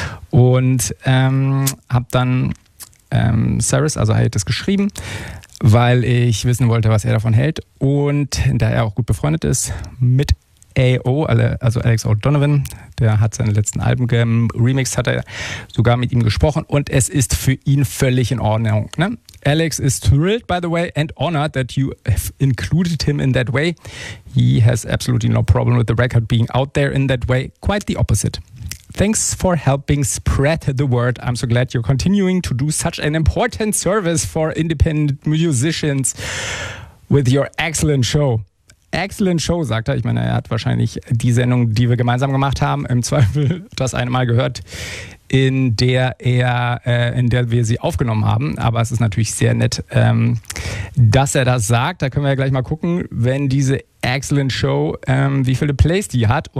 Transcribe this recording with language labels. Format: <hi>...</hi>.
<de>Und habe dann Saris, also Hiatus, geschrieben, weil ich wissen wollte, was er davon hält. Und da er auch gut befreundet ist mit AO, also Alex O'Donovan, der hat seine letzten Alben geremixed, hat er sogar mit ihm gesprochen und es ist für ihn völlig in Ordnung, ne?</de> <en>Alex is thrilled, by the way, and honored that you have included him in that way. He has absolutely no problem with the record being out there in that way. Quite the opposite. Thanks for helping spread the word. I'm so glad you're continuing to do such an important service for independent musicians with your excellent show. Excellent show,</en> <de>sagt er. Ich meine, er hat wahrscheinlich die Sendung, die wir gemeinsam gemacht haben, im Zweifel das eine Mal gehört, in der wir sie aufgenommen haben. Aber es ist natürlich sehr nett, dass er das sagt. Da können wir ja gleich mal gucken, wenn diese Excellent Show, wie viele Plays die hat.</de>